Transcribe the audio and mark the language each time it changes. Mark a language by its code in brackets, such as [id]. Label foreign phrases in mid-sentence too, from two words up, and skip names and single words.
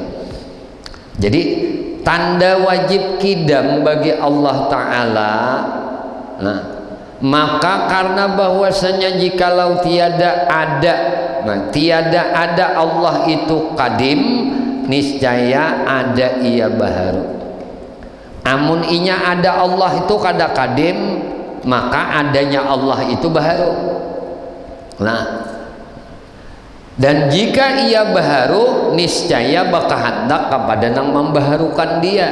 [id] Jadi tanda wajib qidam bagi Allah Ta'ala, nah, maka karena bahwasanya jikalau tiada ada, tiada ada Allah itu qadim, niscaya ada ia baharu. [bjn] Amun inya ada Allah itu kada qadim, maka adanya Allah itu baharu. Nah, dan jika ia baharu, niscaya bakahandak kepada nang membaharukan dia.